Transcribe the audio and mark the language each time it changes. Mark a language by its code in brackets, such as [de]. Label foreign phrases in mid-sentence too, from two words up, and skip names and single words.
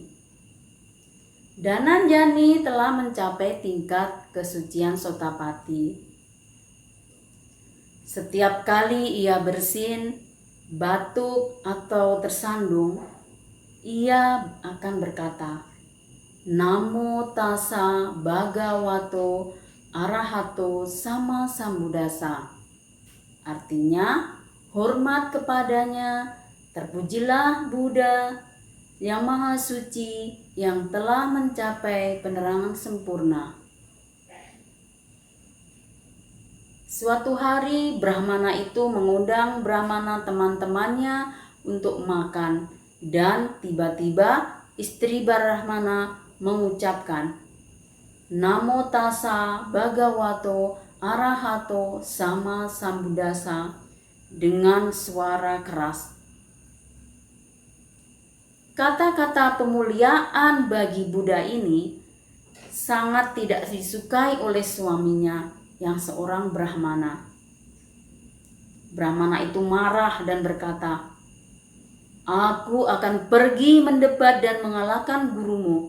[id] Dhananjani telah mencapai tingkat kesucian Sotapati. Setiap kali ia bersin, batuk atau tersandung, ia akan berkata, [pi] Namo tassa bhagavato arahato sama sambuddhassa. [id] Artinya, hormat kepadanya, terpujilah Buddha yang maha suci yang telah mencapai penerangan sempurna. Suatu hari Brahmana itu mengundang Brahmana teman-temannya untuk makan. Dan tiba-tiba istri Brahmana mengucapkan, [pi] Namo tassa bhagavato arahato sama sambuddhassa [id] dengan suara keras. Kata-kata pemuliaan bagi Buddha ini sangat tidak disukai oleh suaminya yang seorang Brahmana. Brahmana itu marah dan berkata, Aku akan pergi mendebat dan mengalahkan gurumu.